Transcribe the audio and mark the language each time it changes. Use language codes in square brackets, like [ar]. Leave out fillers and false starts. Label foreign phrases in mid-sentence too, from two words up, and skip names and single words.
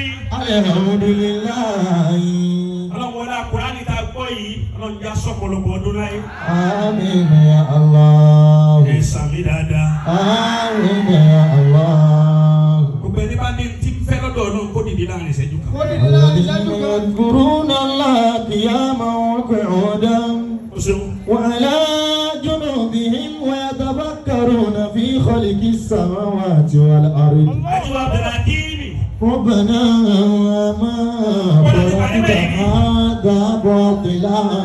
[yo] Alhamdulillahi. Ọlọ́run wọlé Kùránì tá a gbọ́ yìí Ọlọ́run já sọ́pọ̀lọpọ̀ ọdún láyé. Àmín ya Allah. Ẹ sàmì dáadáa. Àmín ya Allah. Gbogbo ẹni bá ní tí ń fẹ́ lọ́dọ̀ Ọlọ́run kó dìde láàrin ìṣẹ́jú kan. [ar] يذكرون الله قياما وقعودا وعلى جنوبهم ويتفكرون في خلق السماوات والأرض ربنا ما خلقت هذا باطلا